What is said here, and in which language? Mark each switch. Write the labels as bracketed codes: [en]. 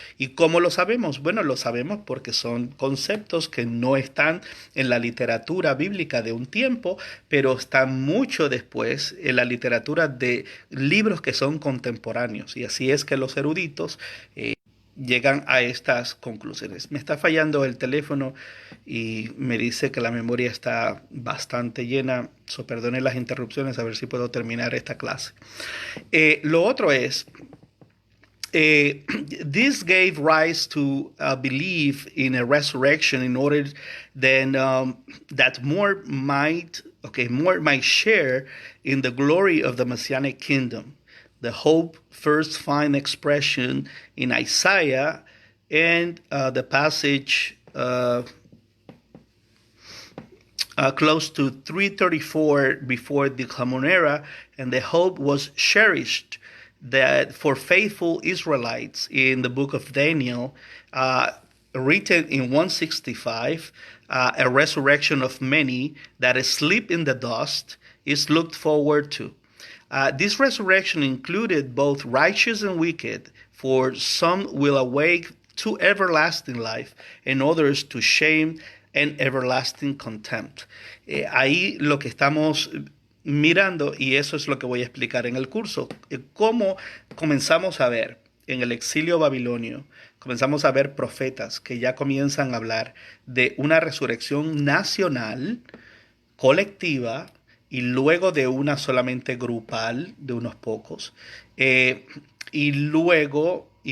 [es] ¿Y cómo lo sabemos? Bueno, lo sabemos porque son conceptos que no están en la literatura bíblica de un tiempo, pero están mucho después en la literatura de libros que son contemporáneos. Y así es que los eruditos llegan a estas conclusiones. Me está fallando el teléfono y me dice que la memoria está bastante llena, so perdone las interrupciones, a ver si puedo terminar esta clase. Lo otro es, [en] this gave rise to a belief in a resurrection in order then that more might share in the glory of the Messianic kingdom. The hope first find expression in Isaiah and the passage close to 334 before the Common Era, and the hope was cherished that for faithful Israelites in the book of Daniel, written in 165, a resurrection of many that sleep in the dust is looked forward to. This resurrection included both righteous and wicked, for some will awake to everlasting life, and others to shame and everlasting contempt. [es] Ahí lo que estamos mirando, y eso es lo que voy a explicar en el curso, cómo comenzamos a ver en el exilio babilonio, comenzamos a ver profetas que ya comienzan a hablar de una resurrección nacional, colectiva, y luego de una solamente grupal, de unos pocos, y luego